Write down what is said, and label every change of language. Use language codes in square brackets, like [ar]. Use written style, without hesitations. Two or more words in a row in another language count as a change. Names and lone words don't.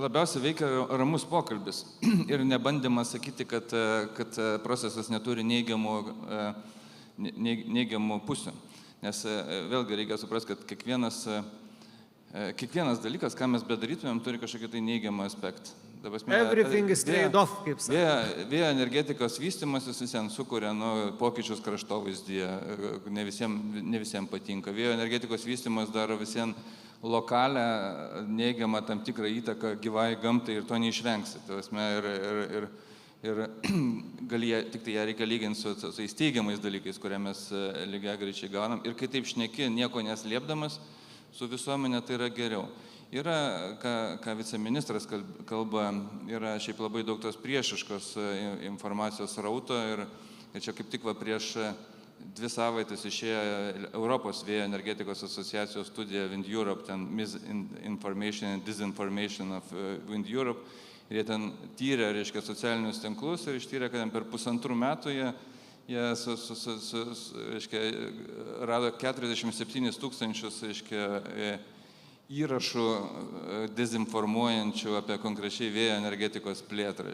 [lt] labiausiai veikia ramus pokalbis ir nebandymas sakyti, kad procesas neturi neigiamų pusių. Nes vėlgi reikia suprasti, kad kiekvienas dalykas, ką mes bedarytumėm, turi kažkokį tai neigiamą aspektą. [en] Everything is trade-off, [lt] kaip sakė. Vėjo energetikos vystimasis visiems sukuria pokyčius kraštovaizdyje, ne visiems patinka. Vėjo energetikos vystimas daro visiems lokalią neigiamą tam tikrą įtaką gyvai gamtai ir to neišvengsi. Ir tik tai ją reikia lyginti su tais teigiamais dalykais, kurie mes lygiai greičiai gaunam. Ir kai taip šneki, nieko neslėpdamas, su visuomenė tai yra geriau. Yra, ką viceministras kalba, yra šiaip labai daug tos priešiškos informacijos rauto ir čia kaip tik prieš 2 savaitės išėjo Europos vėjo energetikos asociacijos studija Wind Europe, ten [en] Misinformation and Disinformation of Wind Europe. [lt] Ir jie ten tyrė, reiškia, socialinius tinklus ir ištyrė, kad per 1,5 metų jie rado 47 000, reiškia, įrašų dezinformuojančių apie konkrečiai vėjo energetikos plėtrą.